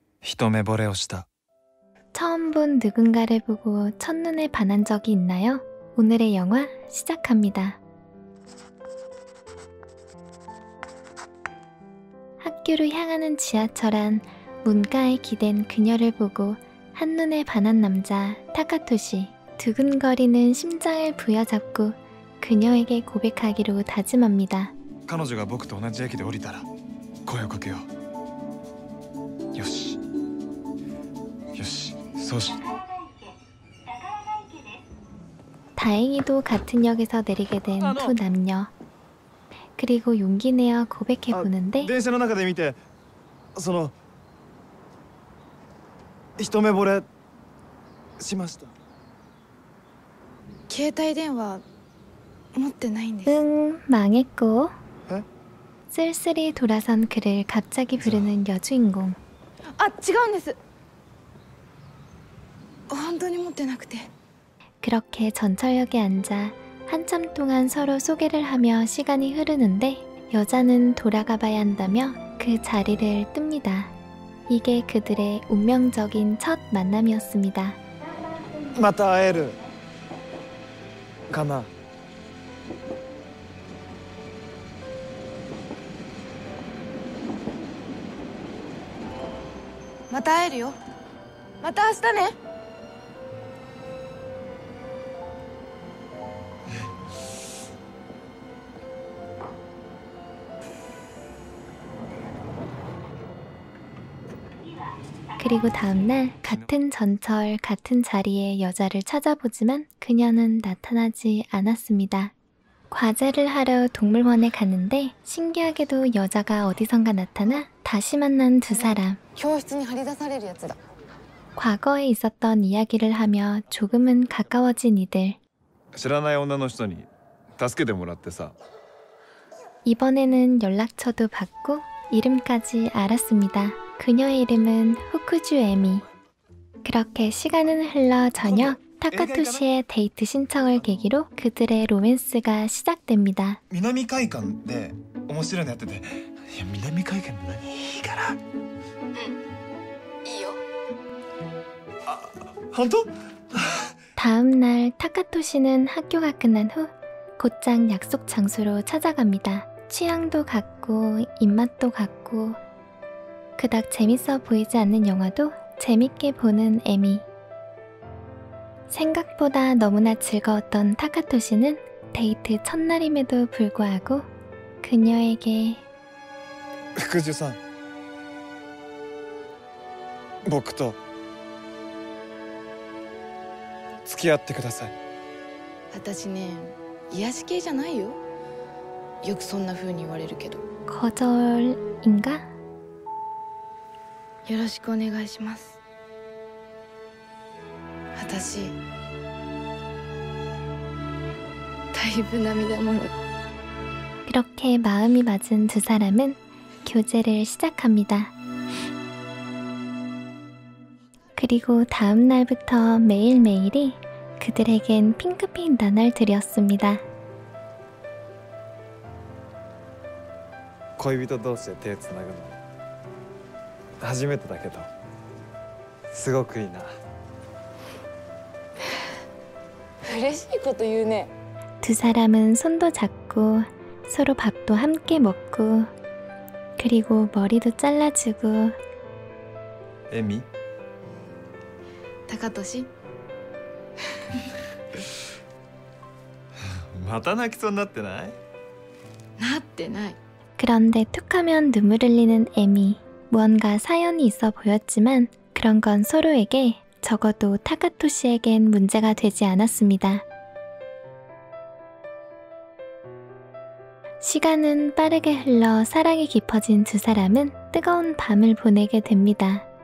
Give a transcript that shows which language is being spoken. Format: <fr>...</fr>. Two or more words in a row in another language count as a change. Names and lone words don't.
<ja>一目惚れをした.</ja> <ko>처음 본 누군가를 보고 첫눈에 반한 적이 있나요? 오늘의 영화 시작합니다. 학교로 향하는 지하철 안 문가에 기댄 그녀를 보고 한눈에 반한 남자 타카토시. 두근거리는 심장을 부여잡고 그녀에게 고백하기로 다짐합니다.</ko> <ja>彼女が僕と同じ駅で降りたら声をかけよう。よし。よし、そうし。</ja> <ko>다행히도 같은 역에서 내리게 된 두 남녀. 그리고 용기 내어 고백해보는데</ko> <ja>電車の中で見て、その一目惚れしました。携帯電話持ってないんです。</ja> <ko>망했고 에? 쓸쓸히 돌아선 그를 갑자기 부르는 여주인공.</ko> <ja>あ、違うんです。本当に持ってなくて。</ja> <ko>그렇게 전철역에 앉아 한참 동안 서로 소개를 하며 시간이 흐르는데 여자는 돌아가 봐야 한다며 그 자리를 뜹니다. 이게 그들의 운명적인 첫 만남이었습니다.</ko> <ja>また会えるかな。また会えるよ。また明日ね。</ja> <ko>그리고 다음날 같은 전철 같은 자리에 여자를 찾아보지만 그녀는 나타나지 않았습니다. 과제를 하러 동물원에 갔는데 신기하게도 여자가 어디선가 나타나 다시 만난 두 사람.</ko> <ja>教室に張り出されるやつだ。</ja> <ko>과거에 있었던 이야기를 하며 조금은 가까워진 이들.</ko> <ja>知らない女の人に助けてもらってさ。</ja> <ko>이번에는 연락처도 받고 이름까지 알았습니다. 그녀의 이름은 후쿠주 에미. 그렇게 시간은 흘러 저녁 타카토시의 데이트 신청을 계기로 그들의 로맨스가 시작됩니다.</ko> <ja>南海館で面白いのやってて、いや南海館って何？いいから。いいよ。あ、本当？</ja> <ko>다음 날 타카토시는 학교가 끝난 후 곧장 약속 장소로 찾아갑니다. 취향도 같고 입맛도 같고 그닥 재밌어 보이지 않는 영화도 재밌게 보는 에미. 생각보다 너무나 즐거웠던 타카토시는 데이트 첫날임에도 불구하고 그녀에게</ko> <ja>福寿さん、僕と付き合ってください。私ね、癒し系じゃないよ。よくそんな風に言われるけど。</ja> <ko>거절인가?</ko> <ja>よろしくお願いします。私だいぶ涙もろい。</ja> <ko>그렇게 마음이 맞은 두 사람은 교제를 시작합니다. 그리고 다음 날부터 매일매일이 그들에겐 핑크빛 나날들이었습니다.</ko> <ja>恋人同士で手つなぐの初めてだけど、すごくいいな。嬉しいこと言うね。</ja> <ko>두 사람은 손도 잡고 서로 밥도 함께 먹고 그리고 머리도 잘라주고.</ko> <ja>エミ？高俊。また泣きそうになってない？なってない。</ja> <ko>그런데 툭하면 눈물 흘리는 에미. 무언가 사연이 있어 보였지만 그런 건 서로에게, 적어도 타카토시에겐 문제가 되지 않았습니다. 시간은 빠르게 흘러 사랑이 깊어진 두 사람은 뜨거운 밤을 보내게 됩니다.</ko>